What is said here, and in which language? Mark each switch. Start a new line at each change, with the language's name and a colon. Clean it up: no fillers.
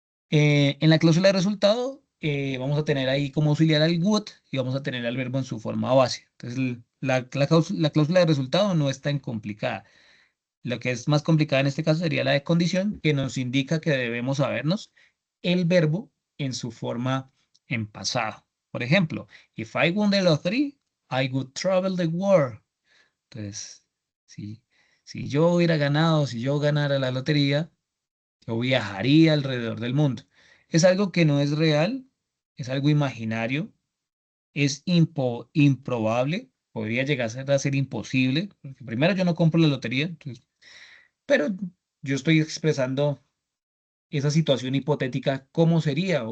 Spanish: En la cláusula de resultado, vamos a tener ahí como auxiliar al would y vamos a tener al verbo en su forma base. Entonces, la cláusula de resultado no es tan complicada. Lo que es más complicada en este caso sería la de condición, que nos indica que debemos sabernos el verbo en su forma en pasado. Por ejemplo,
English: if I won the lottery, I would travel the world.
Spanish: Entonces, si yo hubiera ganado, si yo ganara la lotería, yo viajaría alrededor del mundo. Es algo que no es real, es algo imaginario, es improbable, podría llegar a ser imposible, porque primero yo no compro la lotería, entonces, pero yo estoy expresando esa situación hipotética, ¿cómo sería?